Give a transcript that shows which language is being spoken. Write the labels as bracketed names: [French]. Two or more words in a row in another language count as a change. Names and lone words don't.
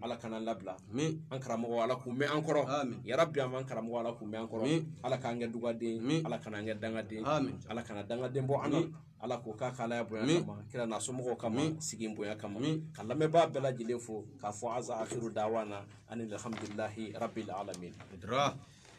[Bambara] ala kana an labila Amin. an karamɔgɔ ala k'u mɛn an kɔrɔ Amin. yarabi an b'an karamɔgɔ ala k'u mɛn an kɔrɔ Amin. ala k'an kɛ dugaden Amin. ala kana an kɛ dangaden Amin. ala kana dangaden bɔ an na Amin. ala k'o k'a k'alaya bonya Amin. kama kira n'a somɔgɔw kama Amin. sigi bonya kama Amin. ka lamɛnbaa bɛɛ lajɛlen fo k'a fɔ aza [Arabic] آخر دعوانا [Bambara] ani [Arabic] الحمد لله رب العالمين [Bambara] Hidra.